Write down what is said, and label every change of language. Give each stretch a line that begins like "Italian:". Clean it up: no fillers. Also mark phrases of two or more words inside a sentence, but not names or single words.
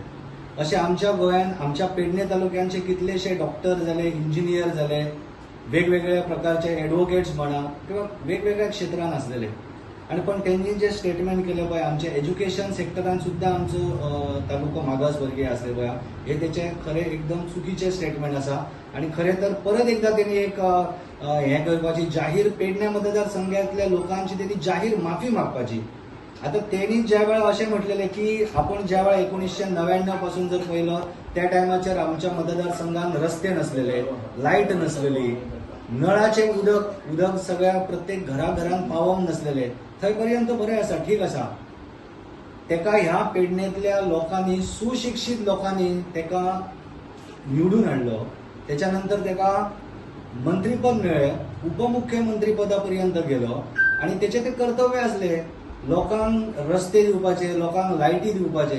Konkani: अशें आमच्या गोंयांत आमच्या पेडणे तालुक्यांचे कितलेशे डॉक्टर जाले, इंजिनियर जाले, वेगवेगळ्या प्रकारचे एडवोकेट्स म्हणा किंवा वेगवेगळ्या क्षेत्रांत आसलेले.
Marathi: आणि पण त्यांनी जे स्टेटमेंट केले पळय आमच्या एज्युकेशन सेक्टरान सुद्धा आमचो तालुको मागासवर्गीय आसले पळय, हे तेचे खरे एकदम चुकीचे स्टेटमेंट आसा.
Konkani: आणि खरे तर परत एकदा त्यांनी एक हे करपाची जाहीर पेडणे मतदारसंघातल्या लोकांची त्यांनी जाहीर माफी मागपाची.
Marathi: आता त्यांनी ज्या वेळा असे म्हटलेले की आपण ज्या वेळा 1999 पासून जर पळयलं त्या टायमाचेर आमच्या मतदारसंघात रस्ते नसलेले, लाईट नसलेली,
Konkani: नळाचे उदक सगळ्या प्रत्येक घराघरांत पावोंक नसलेले, थंय पर्यंत बरें आसा, ठीक आसा. तेका ह्या पेडणेंतल्या लोकांनी, सुशिक्षीत लोकांनी तेका निवडून हाडलो. त्याच्यानंतर तेका मंत्रीपद मेळ्ळें, उपमुख्यमंत्री पदापर्यंत गेलो आणि तेचे ते कर्तव्य असले लोकांक रस्ते दिवपाचे, लोकांक लायटी दिवपाचे.